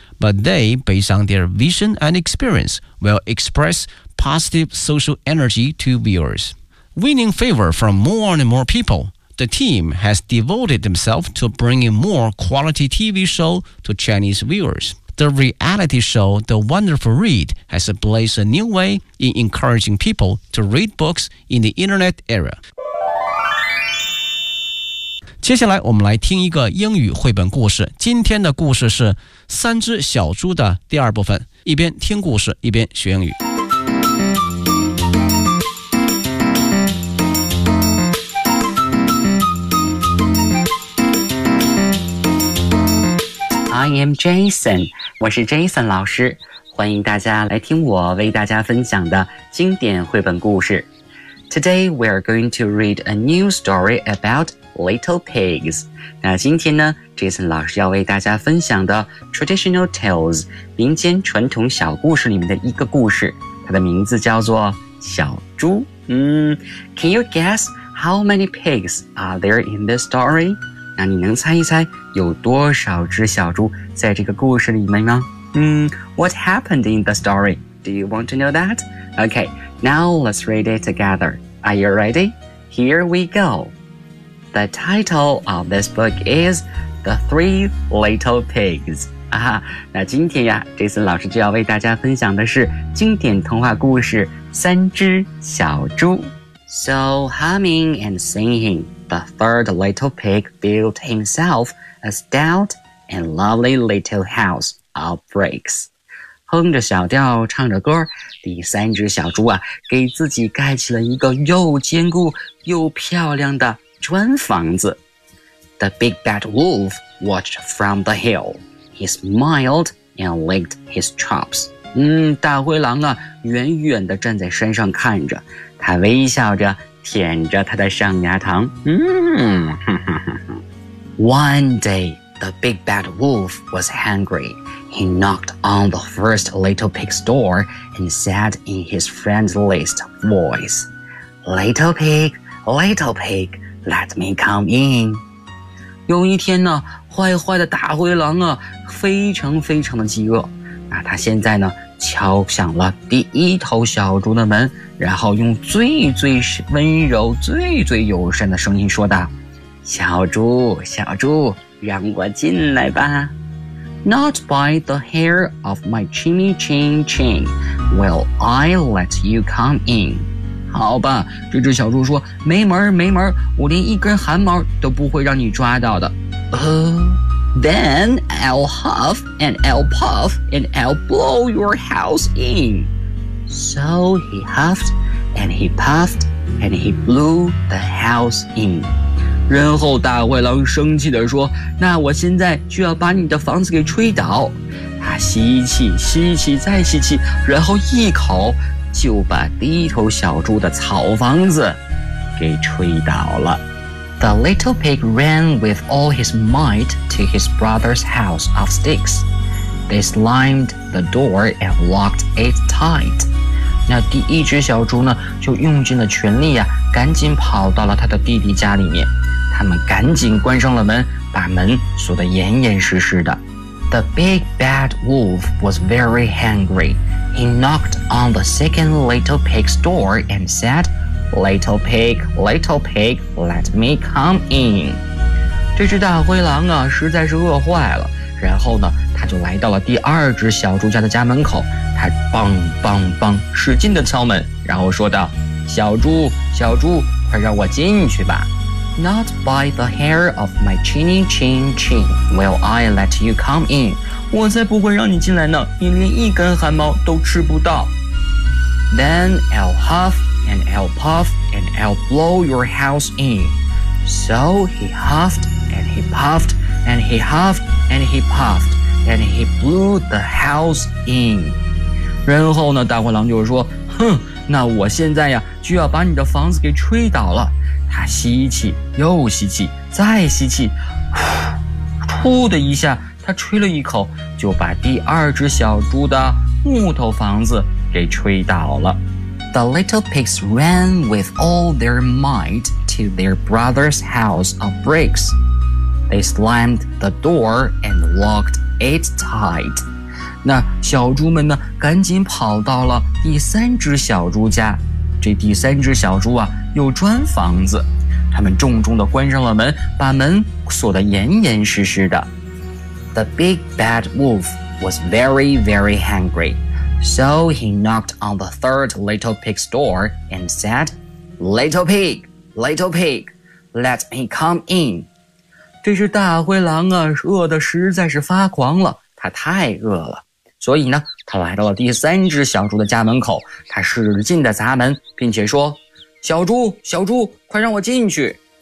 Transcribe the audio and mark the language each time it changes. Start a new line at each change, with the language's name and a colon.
English: But they, based on their vision and experience, will express positive social energy to viewers. Winning favor from more and more people, the team has devoted themselves to bringing more quality TV show to Chinese viewers. The reality show The Wonderful Read has blazed a new way in encouraging people to read books in the internet era.
Chinese: 接下来我们来听一个英语绘本故事。今天的故事是三只小猪的第二部分。一边听故事，一边学英语。
English: I am Jason，
Chinese: 我是 Jason 老师，欢迎大家来听我为大家分享的经典绘本故事。
English: Today we are going to read a new story about little pigs。
Chinese: 那今天呢 Jason 老师要为大家分享的
English: traditional tales
Chinese: 民间传统小故事里面的一个故事，它的名字叫做小猪。
English: Can you guess how many pigs are there in this story？
Chinese: 那你能猜一猜有多少只小猪在这个故事里面吗？
English: What happened in the story? Do you want to know that? Okay, now let's read it together. Are you ready? Here we go. The title of this book is The Three Little Pigs.
Chinese: 啊，那今天呀 ,Jason 老师就要为大家分享的是经典童话故事三只小猪。
English: So humming and singing, the third little pig built himself a stout and lovely little house of bricks.
Chinese: 哼着小调唱着歌，第三只小猪啊，给自己盖起了一个又坚固又漂亮的砖房子。
English: The big bad wolf watched from the hill. He smiled and licked his chops.
Chinese: 大灰狼啊，远远地站在山上看着。他微笑着舔着他的上牙膛。
English: One day, the big bad wolf was hungry. He knocked on the first little pig's door and said in his friendliest voice, Little pig, little pig, let me come in.
Chinese: 有一天呢，坏坏的大灰狼啊，非常非常的饥饿。那他现在呢，敲响了第一头小猪的门，然后用最最温柔、最最友善的声音说道，小猪，小猪，让我进来吧。
English: Not by the hair of my chinny chin chin will I let you come in.
Chinese: 好吧，这只小猪说，没门没门，我连一根汗毛都不会让你抓到的。
English: Then I'll huff and I'll puff and I'll blow your house in. So he huffed and he puffed and he blew the house in.
Chinese: 然后大灰狼生气地说，那我现在就要把你的房子给吹倒。他吸气，吸气，再吸气，然后一口就把第一头小猪的草房子给吹倒了。
English: The little pig ran with all his might to his brother's house of sticks. They slammed the door and locked it tight.
Chinese: 那第一只小猪呢，就用尽了全力啊，赶紧跑到了他的弟弟家里面。他们赶紧关上了门，把门锁得严严实实的。
English: The big bad wolf was very hungry. He knocked on the second little pig's door and said,Little pig, little pig, let me come in.
Chinese: 这只大灰狼啊，实在是饿坏了。然后呢，他就来到了第二只小猪家的家门口。他梆梆梆，使劲地敲门，然后说道：小猪，小猪，快让我进去吧。
English: Not by the hair of my chinny chin chin will I let you come in.
Chinese: 我才不会让你进来呢，你连一根汗毛都吃不到。
English: Then I'll huff. And I'll puff and I'll blow your house in. So he huffed and he puffed and he huffed and he puffed and he blew the house in.
Chinese: 然后呢，大灰狼就说，哼，那我现在呀，就要把你的房子给吹倒了。他吸气，又吸气，再吸气，噗的一下，他吹了一口，就把第二只小猪的木头房子给吹倒了。
English: The little pigs ran with all their might to their brother's house of bricks. They slammed the door and locked it tight.
Chinese: 那小猪们呢，赶紧跑到了第三只小猪家。这第三只小猪啊，有砖房子。他们重重地关上了门，把门锁得严严实实的。
English: The big bad wolf was very, very hungry. So he knocked on the third little pig's door and said, Little pig, little pig, let me come in.
Chinese: 这只大灰狼啊，饿得实在是发狂了，他太饿了。所以呢，他来到了第三只小猪的家门口，他使劲地砸门，并且说，小猪，小猪，快让我进去。